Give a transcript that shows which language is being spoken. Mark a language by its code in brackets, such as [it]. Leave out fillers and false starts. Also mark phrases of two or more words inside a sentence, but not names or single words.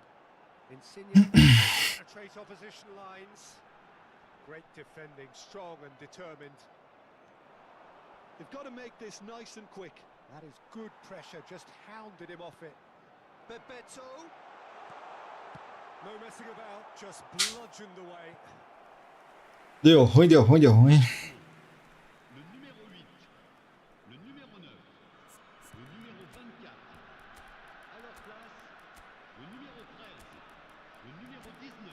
[en] Insigne penetrate opposition lines. Great defending, strong and determined. They've got to make this nice and quick. That is good pressure, just hounded him off it. Bebeto. No messing about, just bludgeoned away. [pt] Deu ruim, deu ruim, deu ruim. [fr] Le numéro 8, le numéro 9, le numéro 24. À leur place, le numéro 13, le numéro 19.